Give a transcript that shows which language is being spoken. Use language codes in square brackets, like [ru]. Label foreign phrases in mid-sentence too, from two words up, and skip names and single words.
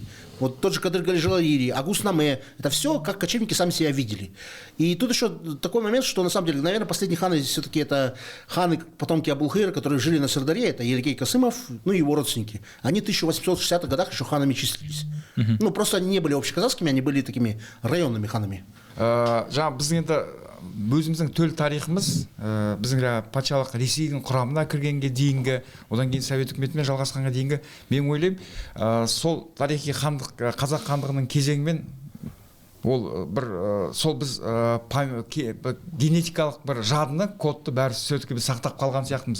[ru] Вот тот же Кадыр Галижалаири, Агус Наме, это все как кочевники сами себя видели. И тут еще такой момент, что на самом деле, наверное, последние ханы все-таки это ханы, потомки Абулхира, которые жили на Сырдаре, это Еликей Касымов, ну и его родственники. Они в 1860-х годах еще ханами числились. Ну, просто они не были общеказахскими, они были такими районными ханами. [kk] жаңа біздің енді өзіміздің төл тарихымыз біздің патшалық Ресейдің құрамына кіргенге дейінгі, одан кейін Совет үкіметімен жалғасқанға дейінгі, мен ойлаймын сол тарихи хандық, қазақ хандығының кезеңімен ол бір сол біз генетикалық бір жадыны, кодты бәрі все-таки біз сақтап қалған сияқтымыз.